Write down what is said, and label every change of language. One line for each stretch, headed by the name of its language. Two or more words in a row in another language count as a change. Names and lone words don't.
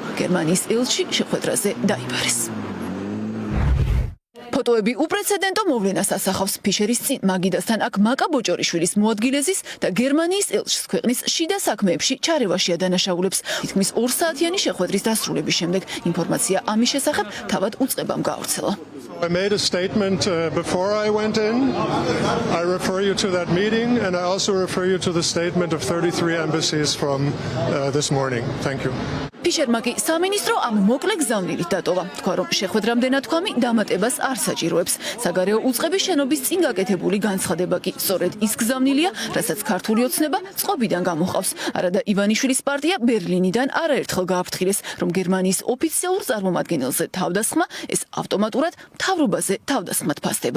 Georgian: გერმანიის ელჩი შეხვედრაზე დაიბარეს. ფოტოები უპრეცედენტო მოვლენას ასახავს. ფიშერის წინ მაგიდასთან აქ მაკა ბოჭორიშვილის მოადგილეზის და გერმანიის ელჩის ქვეყნის შიდა საქმეებში ჩარევაში ადანაშაულებს. თითქმის 2 საათიანი შეხვედრის დასრულების შემდეგ ინფორმაცია ამის შესახებ თავად უწყებამ გაავრცელა.
English: I made a statement before I went in. I refer you to that meeting and I also refer you to the statement of 33 embassies from this morning. Thank you.
Georgian: ფიშერმა კი სამინისტრო ამ მოკლე გზავნილით დატოვა. თქვა, რომ შეხვედრამდე ნათქვამი დამატებას არ საჭიროებს. საგარეო უწყების შენობის წინ გაკეთებული განცხადება კი სწორედ ის გზავნილია, რასაც ქართული ოცნება წყობიდან გამოჰყავს. არადა ივანიშვილის პარტია ბერლინიდან არაერთხელ გააფრთხილეს, რომ გერმანიის ოფიციალურ წარმომადგენელზე თავდასხმა ეს ავტომატურად მთავრობაზე თავდასხმად ფასდება.